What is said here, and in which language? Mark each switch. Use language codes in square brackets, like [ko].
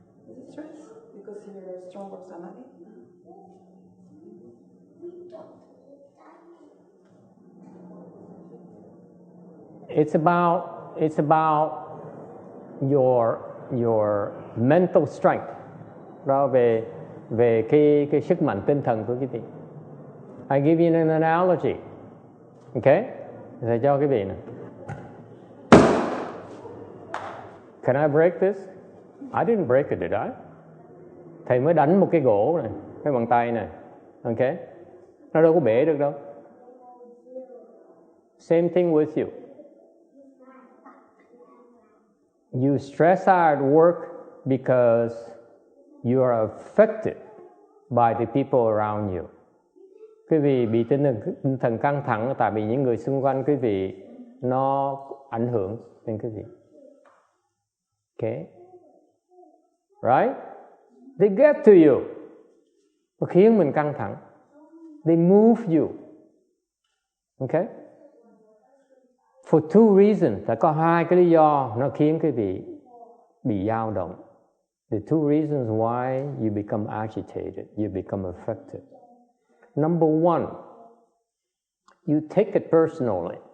[en] Is it stress because you're stronger samadhi? It's about your mental strength. [vi] Đó về cái sức mạnh tinh thần của quý vị. [en] I give you an analogy. Okay? [vi] Thầy cho quý vị này. [en] Can I break this? I didn't break it, did I? [vi] Thầy mới đánh một cái gỗ này, cái bàn tay này. Okay? Nó đâu có bể được đâu. [en] Same thing with you. You stress out at work because you are affected by the people around you. [vi] Quý vị bị tinh thần căng thẳng tại vì những người xung quanh quý vị nó ảnh hưởng đến quý vị. Okay? Right? [en] They get to you. [vi] Nó khiến mình căng thẳng. [en] They move you. [vi] Okay? [en] For two reasons. [vi] Đã có hai cái lý do nó khiến quý vị bị dao động. [en] The two reasons why you become agitated, you become affected. Number one, you take it personally.